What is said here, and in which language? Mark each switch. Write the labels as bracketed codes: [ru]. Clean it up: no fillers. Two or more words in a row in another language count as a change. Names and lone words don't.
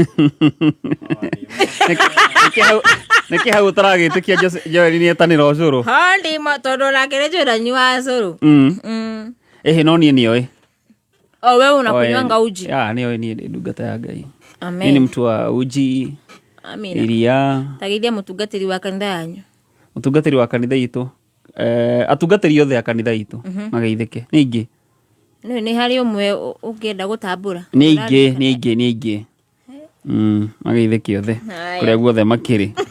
[ki] Nĩkĩ hau ũtaragĩtĩkia Joel nĩ etanĩra ũcũrũ. Handi tondũ nakĩrĩ njũranyi wa ũcũrũ. No niĩ nĩoĩ. [sw] We unakunywanga uji? [ki] Nĩoĩ niĩ ndĩ ndungata ya Ngai. Amen. Niĩ nĩ [sw] mtu wa uji. [ki] Amina. Iria. Tageithia mũtungatĩri wa kanitha yanyu. Mũtungatĩri wa kanitha itũ. Atungatĩri othe a kanitha itũ mageithĩke. Nĩ ingĩ. Nĩ harĩ ũmwe ũngĩenda gũtambũra. Nĩ ingĩ. Mageithĩke othe. Kũrĩa guothe makĩrĩ.